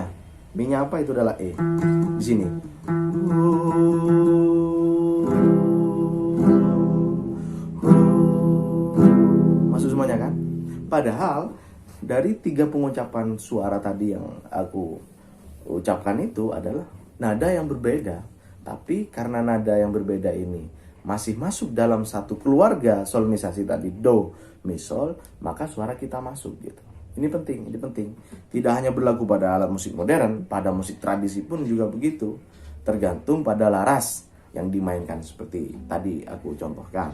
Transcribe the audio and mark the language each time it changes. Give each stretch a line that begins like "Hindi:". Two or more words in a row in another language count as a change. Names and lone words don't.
Indonesian: Mi-nya apa? Itu adalah E. Di sini. Masuk semuanya kan? Padahal dari 3 pengucapan suara tadi yang aku ucapkan itu adalah nada yang berbeda. Tapi karena nada yang berbeda ini masih masuk dalam satu keluarga solmisasi tadi, do, mi, sol, maka suara kita masuk gitu. Ini penting, ini penting. Tidak hanya berlaku pada alat musik modern, pada musik tradisi pun juga begitu. Tergantung pada laras yang dimainkan seperti tadi aku contohkan.